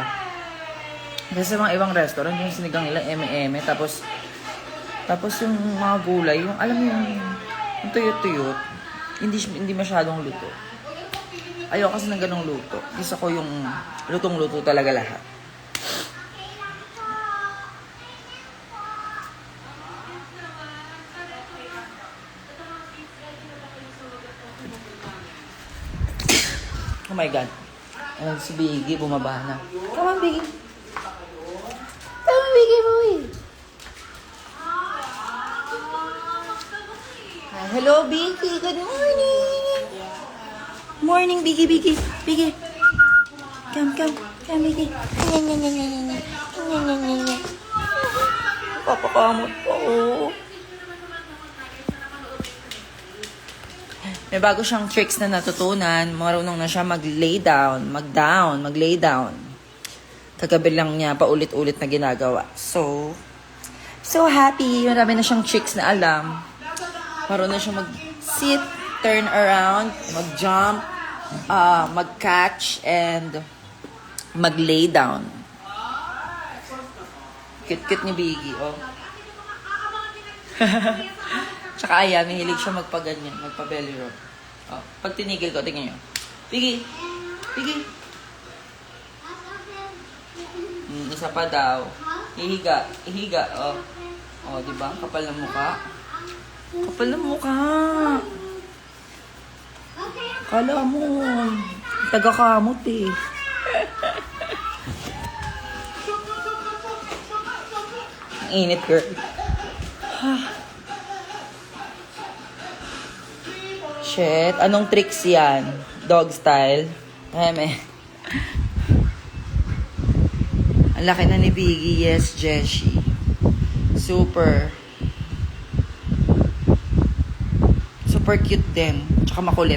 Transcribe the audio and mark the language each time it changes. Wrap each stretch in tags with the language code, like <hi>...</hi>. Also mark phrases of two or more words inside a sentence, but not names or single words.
<tl>Kasi sa mga ibang restaurant, yung sinigang nila, eme-eme, tapos yung mga gulay, yung alam mo yung tuyot-tuyot, hindi masyadong luto. Ayaw kasi ng ganong luto. Gusto ko yung lutong-luto talaga lahat.</tl> <en>Oh my God.</en> <tl>Si Biggie, bumaba na.</tl> <en>Come on,</en> <tl>Biggie.</tl> <en>Come on, Biggie, boy. Hello, Biggie. Good morning. Morning, Biggie. Biggie. Come, Biggie.</en> <tl>Papakamot po. May bago siyang tricks na natutunan. Marunong na siya mag-lay down. Mag-lay down. Kagabi lang niya paulit-ulit na ginagawa.</tl> <en>So happy.</en> <tl>Marami na siyang tricks na alam. Marunong na siya mag-sit,</tl> <en>turn around,</en> <tl>mag-jump, mag-catch, and mag-lay down. Cute-cute ni Biggie, oh. Tsaka ayan, mahilig siya magpa-ganyan, magpa-belly roll. Oh, pag tinigil ko, tingnan nyo. Biggie! Isa pa daw. Ihiga, oh. Oh, di ba? Kapal ng mukha. Kala mo, taga-kamot eh. Ang init, girl. Shit, anong tricks yan?</tl> <en>Dog style?</en> <tl>Eme. Ang laki na ni Biggie. Yes, Jessie.</tl> <en>Super cute</en> <tl>din. Tsaka makulit.</tl>